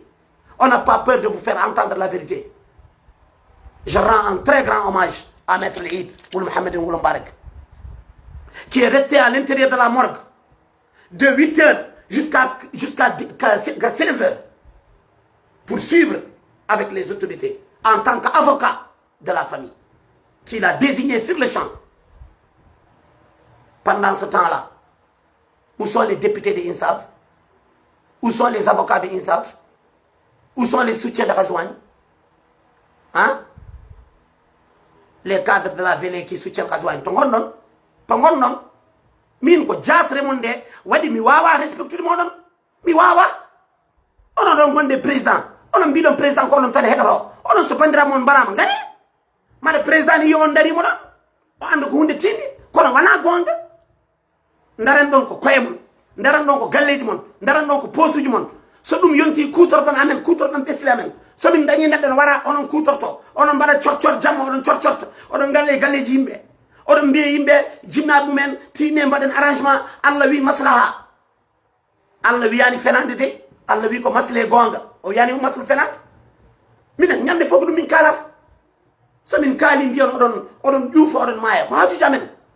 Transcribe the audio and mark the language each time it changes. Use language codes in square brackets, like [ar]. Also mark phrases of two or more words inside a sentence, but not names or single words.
[fr] On n'a pas peur de vous faire entendre la vérité. Je rends un très grand hommage à Maître Eid Ould Mohamed Ould Mbarak, qui est resté à l'intérieur de la morgue de 8h jusqu'à 16h pour suivre avec les autorités en tant qu'avocat de la famille, qu'il a désigné sur le champ. Pendant ce temps-là, où sont les députés de INSAF? Où sont les avocats de INSAF? Où sont les soutiens de Rajouane? Hein? Les cadres de la VLE qui soutiennent Rajouane. [ff] Tongon non. Min ko jas remonde wadi mi wawa respecte mo non. Mi wawa. [fr] On a donc des présidents. [ff] onon mbiɗon président ko onon tan heɗoto onon so bandiraɓe mon mbarama ngari maɗa président ni yo on darimo ɗon o anda ko hunde tinde kono wona gonga daran ɗon ko koye mon daran ɗon ko galleji mon daran ɗon ko posuji mon so ɗum yonti kutorɗon amen kutorɗon ɓesli amen somin dañi neɗɗo ne wara onon kutorto onon mbaɗa corcor jamma oɗon corcorta oɗon galle galleji yimɓe oɗon mbiya yimɓe jinnaɓe mumen tine mbaɗen arrangement Allah wi maslaha Allah wiyani fenande de Allah wi ko masle gonga o yani o maslu fenande minen ñande fof ko ɗum min kalata somin kaali mbiyon oɗon ƴuufa oɗon maaya ko hajuji amen